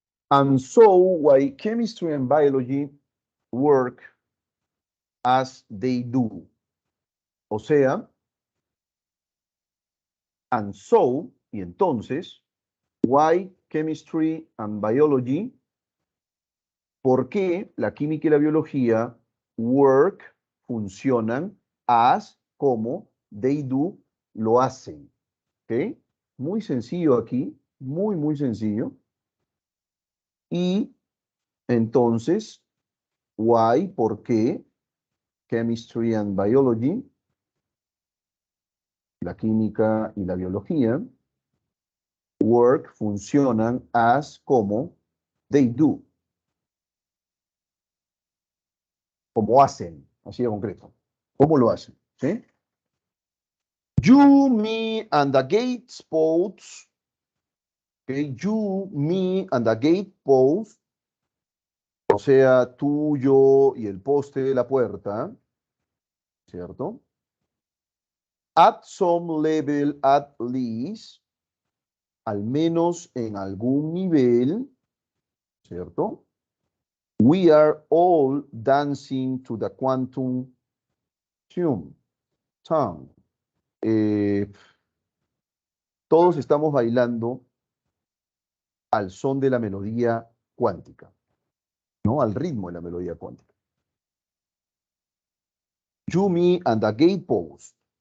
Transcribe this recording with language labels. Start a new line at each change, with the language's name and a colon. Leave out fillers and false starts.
English: And so, why chemistry and biology work as they do.
Spanish: O sea,
English: and so,
Spanish: y entonces,
English: why chemistry and biology,
Spanish: ¿por qué la química y la biología
English: work,
Spanish: funcionan,
English: as,
Spanish: como,
English: they do,
Spanish: lo hacen? ¿Ok? Muy sencillo aquí, muy sencillo. Y entonces,
English: why,
Spanish: ¿por qué?
English: Chemistry and biology,
Spanish: la química y la biología,
English: work,
Spanish: funcionan,
English: as,
Spanish: como,
English: they do,
Spanish: como hacen, así de concreto. ¿Cómo lo hacen? ¿Sí?
English: You, me, and the gate posts. Okay, you, me, and the gate post.
Spanish: O sea, tú, yo y el poste de la puerta. ¿Cierto?
English: At some level, at least.
Spanish: Al menos en algún nivel. ¿Cierto?
English: We are all dancing to the quantum tune.
Spanish: Eh, todos estamos bailando al son de la melodía cuántica, ¿no? Al ritmo de la melodía cuántica.
English: You, me, and the gate post.